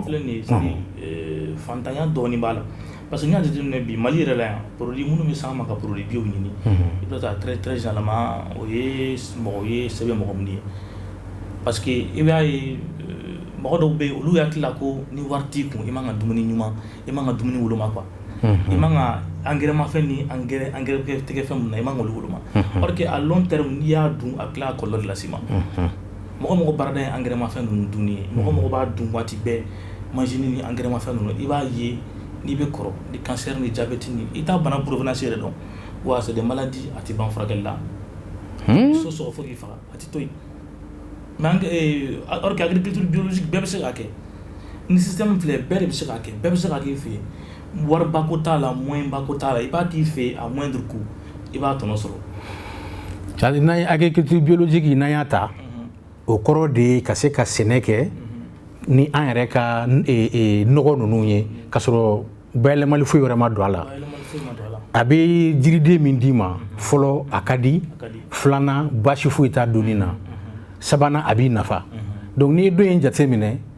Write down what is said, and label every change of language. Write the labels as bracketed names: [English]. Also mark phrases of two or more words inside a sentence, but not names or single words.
[Bambara] fantanya dɔɔni b'a la [French] parce que [Bambara] n'i y'a jateminɛ bi Mali yɛrɛ la yan produit minnu bɛ s'an ma ka [French] produit bio [Bambara] ɲini i bɛ taa [French] très généralement [Bambara] o ye mɔgɔ ye sɛbɛn mɔgɔ minnu ye [French] parce que [Bambara] i b'a ye mɔgɔ dɔw bɛ yen olu hakili la ko ni wari t'i kun i man ka dumuni ɲuman i man ka dumuni woloma quoi i man ka engrais mafɛn ni engrais tɛgɛfɛn minnu na i man k'olu woloma [French] or que à long terme [Bambara] n'i y'a dun a tila ka kɔlɔlɔ de las'i ma mɔgɔ baarada ye engrais mafɛn ninnu dunni ye mɔgɔ b'a dun waati bɛɛ manzini ni engrais mafɛn ninnu i b'a ye n'i bɛ kɔrɔ ni cancer ni diabète ni i t'a bana provenance yɛrɛ dɔn wa [French] c'est des maladies [Bambara] a tɛ ban furakɛli la so sɔgɔ fo k'i faga a tɛ to yen [French] mais or que agriculture biologique [Bambara] bɛɛ bɛ se k'a kɛ ni système filɛ bɛɛ de bɛ se k'a kɛ bɛɛ bɛ se k'a k'i fɛ yen wariba ko t'a la moyen ba ko t'a la i b'a k'i fɛ [French] à moindre coût [Bambara] i b'a tɔnɔ sɔrɔ c'est-à-dire n'an ye [French] agriculture biologique [Bambara] n'an y'a ta o kɔrɔ de ye ka se ka sɛnɛ kɛ ni an yɛrɛ ka nɔgɔ ninnu ye ka sɔrɔ bayɛlɛmali foyi wɛrɛ ma don a la a bɛ jiriden min d'i ma fɔlɔ a ka di filanan baasi foyi t'a donni na sabanan a b'i nafa donc n'i ye dɔ in jateminɛ